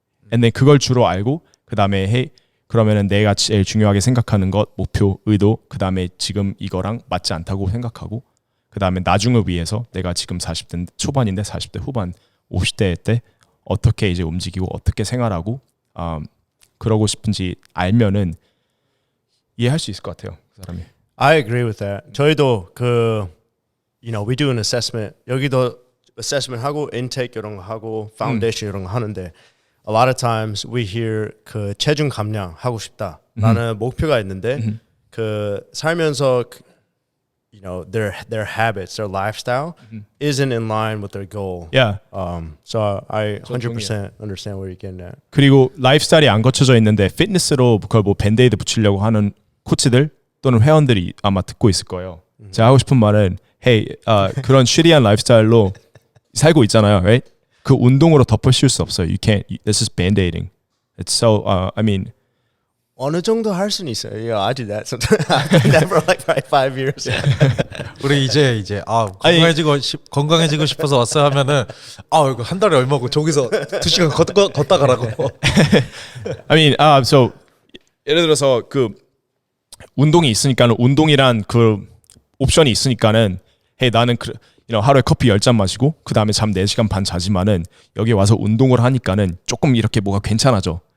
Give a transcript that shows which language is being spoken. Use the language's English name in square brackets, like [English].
[Korean] 근데 그걸 주로 알고 그 다음에 그러면은 내가 제일 중요하게 생각하는 것 목표 의도 그 다음에 지금 이거랑 맞지 않다고 생각하고 그 다음에 나중을 위해서 내가 지금 40대 초반인데 40대 후반 50대 때 어떻게 이제 움직이고 어떻게 생활하고 그러고 싶은지 알면은 이해할 수 있을 것 같아요. 그 사람이. [English] I agree with that. [Korean] 저희도 [English] we do an assessment. [Korean] 여기도 assessment 하고 intake 이런 거 하고 foundation 이런 거 하는데 [English] a lot of times we hear [Korean] 그 체중 감량 하고 싶다라는 목표가 있는데 그 살면서 [English] their habits, their lifestyle isn't in line with their goal. Yeah. So I 100% understand where you're getting at. [Korean] 그리고 라이프스타일이 안 거쳐져 있는데 피트니스로 그걸 뭐 밴드에이드 붙이려고 하는 코치들 또는 회원들이 아마 듣고 있을 거예요. 제가 하고 싶은 말은 그런 쉬리한 라이프스타일로 살고 있잖아요, right? 그 운동으로 덮어 씌울 수 없어요. [English] You can't. This is band-aiding. It's so. I mean. [Korean] 어느 정도 할 수는 있어요. [English] Yeah, I do that sometimes. I've done that for like 5 years. [Korean] 우리 이제 건강해지고 싶어서 왔어요 하면은 이거 한 달에 얼마고 저기서 2시간 걷다 가라고. I mean, so 예를 들어서 그 운동이 있으니까는 운동이란 그 옵션이 있으니까는 나는 하루에 커피 10잔 마시고 그 다음에 잠 4시간 반 자지만은 여기 와서 운동을 하니까는 조금 이렇게 뭐가 괜찮아져.